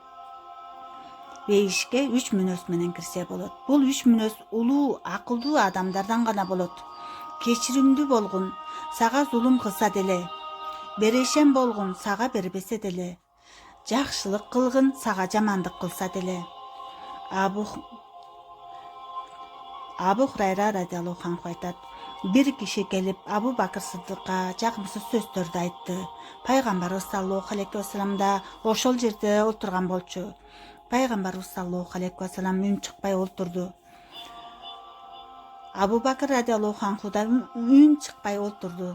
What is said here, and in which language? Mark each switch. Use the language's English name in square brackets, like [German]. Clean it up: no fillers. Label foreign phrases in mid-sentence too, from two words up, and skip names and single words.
[Kyrgyz] Бул 3 мүнөз улуу, акылдуу адамдардан гана болот. Кечиримдүү болгун, сага зулум кылса деле. Берешен болгун, сага бербесе деле. Жакшылык кылгын, сага жамандык кылса деле. Абу Хурайра [Arabic] رضي الله عنه [Kyrgyz] айтат: бир киши келип Абу Бакыр Сыдыкка жагымсыз сөздөрдү айтты. Пайгамбарыбыз [Arabic] صلى الله عليه وسلم [Kyrgyz] да ошол жерде отурган болчу. Пайгамбарыбыз [Arabic] صلى الله عليه وسلم [Kyrgyz] үн чыкпай олтурду. Абу Бакыр [Arabic] رضي الله عنه [Kyrgyz] да үн чыкпай олтурду.